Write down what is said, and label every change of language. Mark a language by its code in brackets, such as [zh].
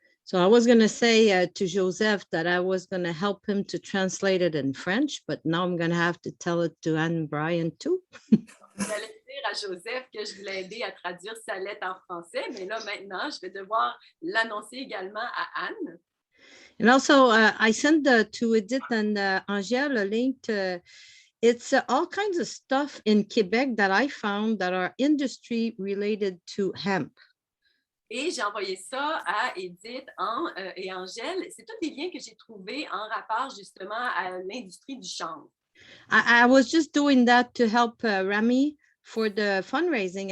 [en] So I was going to say to Joseph that I was going to help him to translate it in French, but now I'm going to have to tell it to Anne and Brian too. [fr] J'allais dire à Joseph que je voulais aider à traduire sa lettre en français, mais là, maintenant, je vais devoir l'annoncer également à Anne. [en] And also, I sent to Edith and Angèle a link to, it's all kinds of stuff in Quebec that I found that are industry related to hemp. [fr] Et j'ai envoyé ça à Edith et Angèle. C'est tous des liens que j'ai trouvés en rapport justement à l'industrie du chanvre. [en] I was just doing that to help Rami for the fundraising.